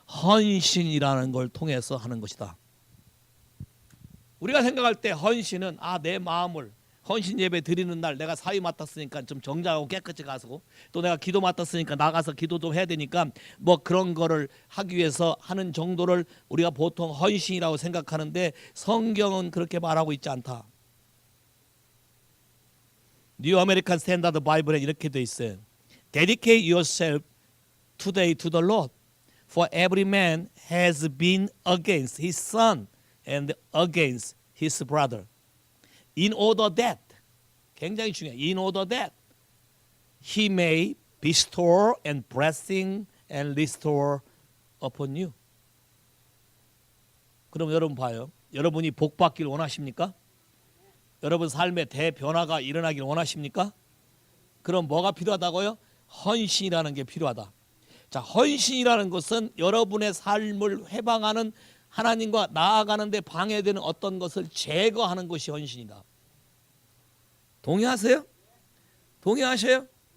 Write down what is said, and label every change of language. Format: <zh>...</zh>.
<ko>헌신이라는 걸 통해서 하는 것이다. 우리가 생각할 때 헌신은 내 마음을 헌신 예배 드리는 날 내가 사위 맡았으니까 좀 정장하고 깨끗이 가서 또 내가 기도 맡았으니까 나가서 기도 좀 해야 되니까 뭐 그런 거를 하기 위해서 하는 정도를 우리가 보통 헌신이라고 생각하는데 성경은 그렇게 말하고 있지 않다. 뉴 아메리칸 스탠다드 바이블에 이렇게 돼 있어요.</ko> <en>Dedicate yourself today to the Lord. For every man has been against his son and against his brother. In order that,</en> <ko>굉장히 중요해요.</ko> <en>In order that he may bestow and blessing and restore upon you.</en> <ko>그럼 여러분 봐요. 여러분이 복 받길 원하십니까? 여러분 삶에 대변화가 일어나길 원하십니까? 그럼 뭐가 필요하다고요? 헌신이라는 게 필요하다. 자, 헌신이라는 것은 여러분의 삶을 회방하는 하나님과 나아가는데 방해되는 어떤 것을 제거하는 것이 헌신이다. 동의하세요? 동의하셔요?</ko>